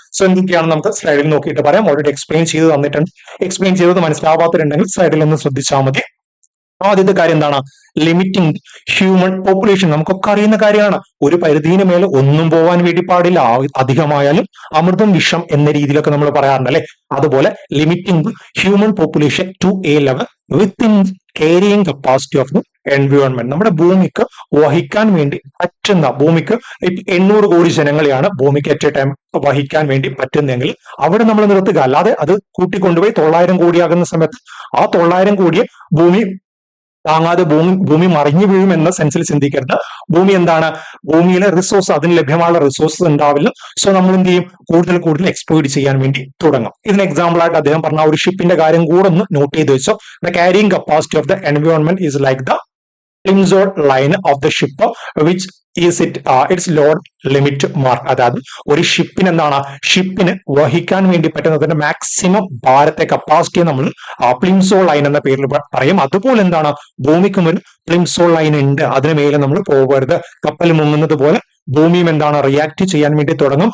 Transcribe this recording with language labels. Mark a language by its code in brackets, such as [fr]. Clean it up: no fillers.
[ml] So എന്തൊക്കെയാണ് നമുക്ക് സ്ലൈഡിൽ നോക്കിയിട്ട് പറയാം. ഓൾറെഡി എക്സ്പ്ലെയിൻ ചെയ്ത് തന്നിട്ടുണ്ട്. എക്സ്പ്ലെയിൻ ചെയ്തത് മനസ്സിലാവാത്തവരുണ്ടെങ്കിൽ സ്ലൈഡിൽ ഒന്ന് ശ്രദ്ധിച്ചാൽ മതി. ആദ്യത്തെ കാര്യം എന്താണ്, ലിമിറ്റിംഗ് ഹ്യൂമൻ പോപ്പുലേഷൻ. നമുക്കൊക്കെ അറിയുന്ന കാര്യമാണ്, ഒരു പരിധിന് മേലെ ഒന്നും പോകാൻ വേണ്ടി പാടില്ല, അധികമായാലും അമൃതം വിഷം എന്ന രീതിയിലൊക്കെ നമ്മൾ പറയാറുണ്ട് അല്ലെ. അതുപോലെ [en] Limiting human population to a level within carrying capacity of the environment. [ml] നമ്മുടെ ഭൂമിക്ക് വഹിക്കാൻ വേണ്ടി പറ്റുന്ന, ഭൂമിക്ക് 800 കോടി ജനങ്ങളെയാണ് ഭൂമിക്ക് [en] at a time [ml] വഹിക്കാൻ വേണ്ടി പറ്റുന്നെങ്കിൽ അവിടെ നമ്മൾ നിർത്തുക. അല്ലാതെ അത് കൂട്ടിക്കൊണ്ടുപോയി 900 കോടിയാകുന്ന സമയത്ത് ആ 900 കോടിയെ ഭൂമി താങ്ങാതെ ഭൂമി മറിഞ്ഞു വീഴും എന്ന സെൻസിൽ ചിന്തിക്കരുത്. ഭൂമി എന്താണ്, ഭൂമിയിലെ റിസോഴ്സ്, അതിന് ലഭ്യമായുള്ള റിസോഴ്സസ് ഉണ്ടാവില്ല. സോ നമ്മൾ എന്ത് ചെയ്യും, കൂടുതൽ എക്സ്പ്ലോയിറ്റ് ചെയ്യാൻ വേണ്ടി തുടങ്ങും. ഇതിന് എക്സാമ്പിൾ ആയിട്ട് അദ്ദേഹം പറഞ്ഞ ഒരു ഷിപ്പിന്റെ കാര്യം കൂടെ ഒന്ന് നോട്ട് ചെയ്ത് വെച്ചോ. [en] The carrying capacity of the environment is like the plimsoll line of the ship which is its load limit mark. [ml] അതായത് ഒരു ഷിപ്പിന് എന്താണ്, ഷിപ്പിന് വഹിക്കാൻ വേണ്ടി പറ്റുന്നതിന്റെ മാക്സിമം ഭാരത്തെ, കപ്പാസിറ്റിയെ നമ്മൾ പ്ലിംസോൾ ലൈൻ എന്ന പേരിൽ പറയും. അതുപോലെ എന്താണ്, ഭൂമിക്കും ഒരു പ്ലിംസോൾ ലൈൻ ഉണ്ട്, അതിന് മേലെ നമ്മൾ പോകരുത്. കപ്പൽ മുങ്ങുന്നത് പോലെ ഭൂമിയും എന്താണ്, റിയാക്ട് ചെയ്യാൻ വേണ്ടി തുടങ്ങും.